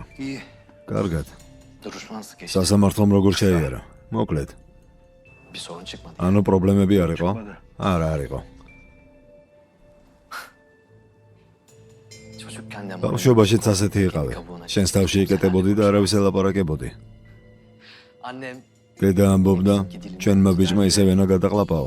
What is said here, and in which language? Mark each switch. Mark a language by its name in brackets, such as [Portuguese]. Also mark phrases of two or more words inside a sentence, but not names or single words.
[Turkish] İyi. [Georgian] კარგად. [Turkish] Duruşma nasıl geçti? [Georgian] სასამართლომ როგორ შეიარა? მოკლედ. [Turkish] Bir sorun çıkmadı. [Georgian] ანუ პრობლემები არ იყო? არა, არ იყო. [Turkish] Çocukken de [Georgian] ბავშვობაშიც ასეთი იყავი. შენს თავში იკეტებოდი და არავის ელაპარაკებოდი. [Turkish] Annem [Georgian] დედა ამბობდა, ჩვენმა ბიჭმა ისევ ენა გადაყლაპაო.